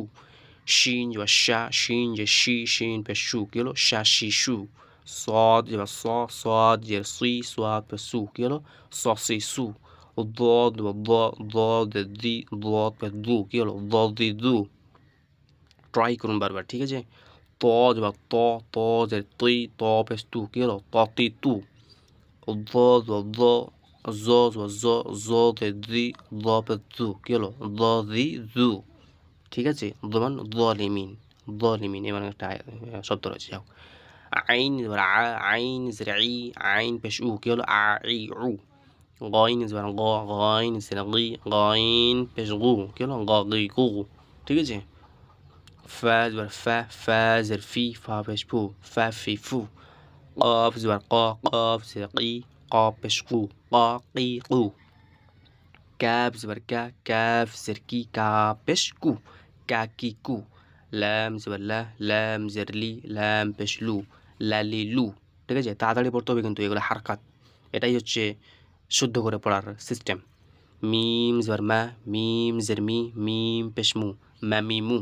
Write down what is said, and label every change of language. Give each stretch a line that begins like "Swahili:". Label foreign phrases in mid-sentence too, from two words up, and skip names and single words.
Bangla: শিন জবর শা, শিন যে শি, শিন পেশ শু, কি হলো শা শি শু। صاد জবর স, صاد জের সি, صاد পেশ সু, কি হলো স সি সু। ضاد জবর দ, ضاد জের দি, ضاد পেশ দু, কি হলো দ দি দু। ট্রাই করুন বারবার। ঠিক আছে, ত জবর ত, ত জের তি, ত পেশ তু, কি হলো ত তি তু। জ জবর জ, জ জবর জ, জ জের জি, জ পেশ জু, কি হলো জ জি জু। ঠিক আছে, যেমন জলিমিন, জলিমিন এমন একটা শব্দ রয়েছে। যাও, আইন জবর আ, আইন জের ই, আইন পেশ উ, কি হলো আ ই উ। গইন জবর গ, গইন জের গি, গইন পেশ গু, কি হলো গ গি গু। ঠিক আছে, ফা জবর ফা, ফা জের ফি, ফা পেশ ফু, ফা ফি ফু। قاف জবর ক, قاف জের কি, قاف পেশ কু, ক কি কু। কাফ জবর কা, কাফ জের কি, কাফ পেশ কু, কা কি কু। লাম জবর লা, লাম জের লি, লাম পেশ লু, লা লি লু। ঠিক আছে, তাড়াতাড়ি পড়তে হবে কিন্তু এগুলো হারকাত, এটাই হচ্ছে শুদ্ধ করে পড়ার সিস্টেম। মিম জবর মা, মিম জের মি, মিম পেশ মু, মা মি মু।